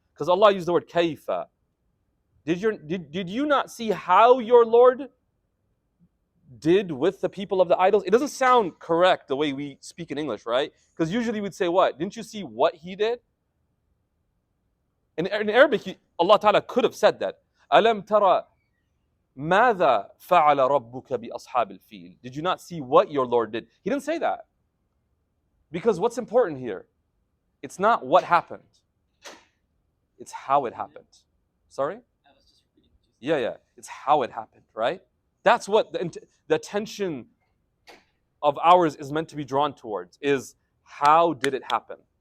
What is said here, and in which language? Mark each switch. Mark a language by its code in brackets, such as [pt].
[en] Because Allah used the word kayfa. Did you not see how your Lord did with the people of the idols? It doesn't sound correct the way we speak in English, right? Because usually we'd say what? Didn't you see what he did? In Arabic, Allah Ta'ala could have said that. [ar] Alam tara ماذا فعل ربك بأصحاب الفيل? [en] Did you not see what your Lord did? He didn't say that. Because what's important here? It's not what happened. It's how it happened. Sorry? Yeah. It's how it happened, right? That's what the attention of ours is meant to be drawn towards, is how did it happen?